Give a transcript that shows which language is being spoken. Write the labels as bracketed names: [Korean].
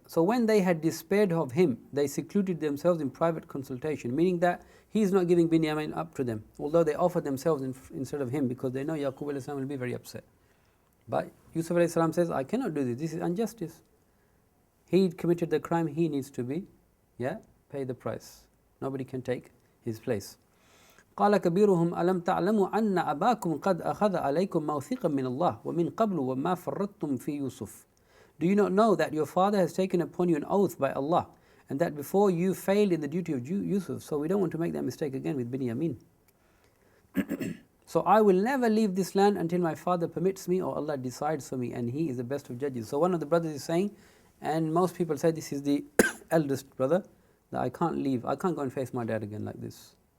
[English] So when they had despaired of him, they secluded themselves in private consultation, meaning that he is not giving Binyamin up to them, although they offered themselves instead of him because they know Yaqub alayhi salam will be very upset. But Yusuf alayhi salam says, I cannot do this, this is injustice. He committed the crime, he needs to be, pay the price. Nobody can take his place. [Arabic] قال كبيرهم ألم تعلموا أن أباكم قد أخذ عليكم موثقا من الله ومن قبل وما فرطتم في يوسف. [English] Do you not know that your father has taken upon you an oath by Allah, and that before you failed in the duty of Yusuf, so we don't want to make that mistake again with Binyamin. So I will never leave this land until my father permits me or Allah decides for me, and he is the best of judges. So one of the brothers is saying, and most people say this is the eldest brother, that I can't leave, I can't go and face my dad again like this.